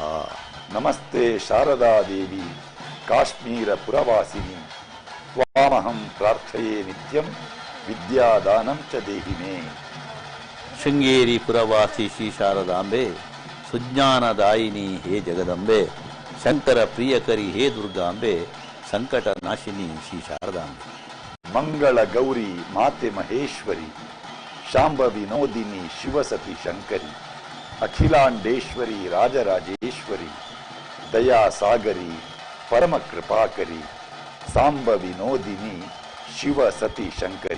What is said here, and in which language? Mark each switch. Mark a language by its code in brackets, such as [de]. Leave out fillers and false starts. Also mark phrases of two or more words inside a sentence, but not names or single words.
[sa] ನಮಸ್ತೆ ಶಾರದಾ ದೇವಿ ಕಾಶ್ಮೀರ ಪುರವಾಸಿನಿ ತ್ವಾಮಹಂ ಪ್ರಾರ್ಥಯೇ ನಿತ್ಯಂ ವಿದ್ಯಾದಾನಂ ಚ ದೇಹಿ ಮೇ. [kn] ಶೃಂಗೇರಿ ಪುರವಾಸಿ ಶ್ರೀ ಶಾರದಾಂಬೆ ಸುಜ್ಞಾನದಾಯಿನಿ ಹೇ ಜಗದಂಬೆ ಶಂಕರ ಪ್ರಿಯಕರಿ ಹೇ ದುರ್ಗಾಂಬೆ ಸಂಕಟ ನಾಶಿನಿ ಶ್ರೀ ಶಾರದಾಂಬೆ. ಮಂಗಳ ಗೌರಿ ಮಾತೆ ಮಹೇಶ್ವರಿ ಶಾಂಬ ವಿನೋದಿನಿ ಶಿವಸತಿ ಶಂಕರಿ ಅಖಿಲಾಂಡೇಶ್ವರಿ ರಾಜರಾಜೇಶ್ವರಿ ದಯಾ ಸಾಗರಿ ಪರಮ ಕೃಪಾಕರಿ ಸಾಂಬ ವಿನೋದಿನಿ ಶಿವಸತಿ ಶಂಕರಿ.